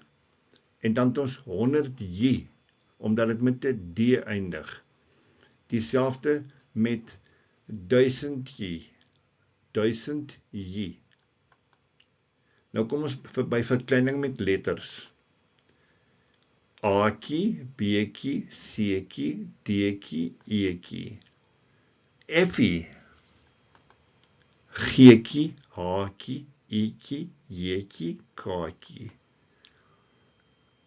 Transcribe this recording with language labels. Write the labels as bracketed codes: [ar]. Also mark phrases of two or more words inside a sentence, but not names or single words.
[af] En dan het ons 100jy, omdat dit met 'n d eindig. Dieselfde met 1000jy, 1000jy. Nou kom ons by verkleining met letters. A'tjie, B'tjie, C'tjie, D'tjie, E'tjie. F'ie, G'tjie, H'tjie, I'tjie, J'tjie, K'tjie.